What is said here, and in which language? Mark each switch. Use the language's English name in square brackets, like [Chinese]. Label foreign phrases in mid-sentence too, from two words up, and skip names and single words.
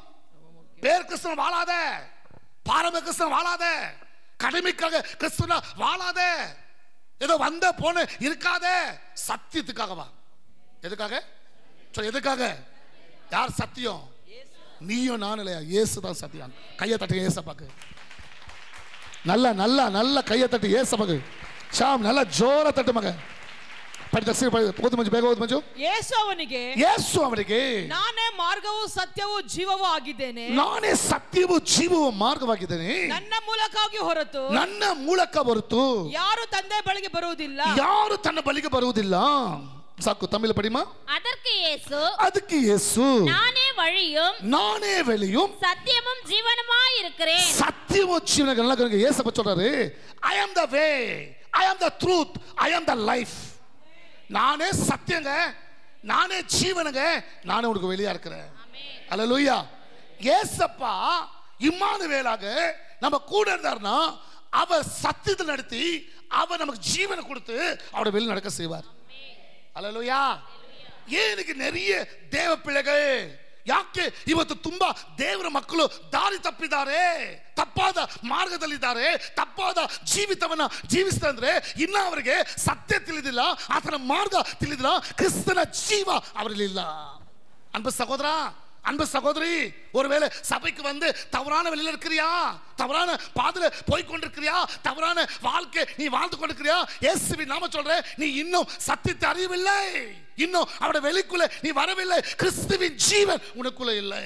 [Tamil] பேர் கிறிஸ்தவன் வாழாத, பாரம்பரிய கிறிஸ்தவன் வாழாத, கடமைக்காக கிறிஸ்தவனா வாழாத, ஏதோ வந்த போன இருக்காத. சத்தியத்துக்காக வா. எதுக்காக? எதுக்காக? யார் சத்தியம்? நீயும் நானும் இல்லையா? இயேசு தான் சத்தியம். கையை தட்டு ஏசப்பாக்கு. நல்லா நல்லா நல்லா கையை தட்டு ஏசப்பாக்கு. ஷாம் நல்லா ஜோர தட்டு மக. [Kannada] ಯೇಸು ಅವನಿಗೆ ನಾನೇ ಮಾರ್ಗವೂ ಸತ್ಯವೂ ಜೀವವೂ ಆಗಿದ್ದೇನೆ. ನಾನೇ ಸತ್ಯವೂ ಜೀವವೂ ಮಾರ್ಗವಾಗಿದ್ದೇನೆ. ನನ್ನ ಮೂಲಕ ಹೊರತು ಯಾರು ತಂದೆ ಬಳಿಗೆ ಬರುವುದಿಲ್ಲ. ಯಾರು ತನ್ನ ಬಳಿಗೆ ಬರುವುದಿಲ್ಲ. ಸಾಕು, ತಮಿಳು ಪಡಿಮಾ. ಅದಕ್ಕೆ ಯೇಸು [Tamil] நானே வழியும் சத்தியமும் ஜீவனுமாய் இருக்கிறேன். சத்தியமும் ஜீவனும். நல்லா கேளுங்க. இயேசு சொல்றாரு, [English] I am the way, I am the truth, I am the life. [Tamil] நானே சத்தியங்க, நானே ஜீவனுங்க, நானே உனக்கு வெளியா இருக்கிறேன். அல்லேலூயா. இயேசப்பா இம்மானுவேலாக நம்ம கூட இருந்தார்னா அவர் சத்தியத்தை நடத்தி அவர் நமக்கு ஜீவனை கொடுத்து அவரோட வெளியே நடக்க செய்வார். அல்லேலூயா. ஏன் இன்னைக்கு நிறைய தேவ பிள்ளைகள் [Kannada] ಯಾಕೆ ಇವತ್ತು ತುಂಬಾ ದೇವರ ಮಕ್ಕಳು ದಾರಿ ತಪ್ಪಿದ್ದಾರೆ, ತಪ್ಪಾದ ಮಾರ್ಗದಲ್ಲಿದ್ದಾರೆ, ತಪ್ಪಾದ ಜೀವಿತವನ್ನ ಜೀವಿಸ್ತಾರೆ. ಇನ್ನ ಅವರಿಗೆ ಸತ್ಯ ತಿಳಿದಿಲ್ಲ, ಆತನ ಮಾರ್ಗ ತಿಳಿದಿಲ್ಲ, ಕ್ರಿಸ್ತನ ಜೀವ ಅವರಲ್ಲಿಲ್ಲ. [Tamil] அன்பு சகோதரா, அன்பு சகோதரி, ஒருவேளை சபைக்கு வந்து தவறான வழியில் இருக்கிறியா, தவறான பாதையில போய் கொண்டிருக்கிறியா, தவறான வாழ்க்கை நீ வாழ்ந்து கொண்டிருக்கிறியா, இயேசுவின் நாம சொல்றேன், நீ இன்னும் சத்தியத்தை அறியவில்லை, இன்னும் அவருடைய வெளிக்குள்ள நீ வரவில்லை, கிறிஸ்துவின் ஜீவன் உனக்குள்ள இல்லை.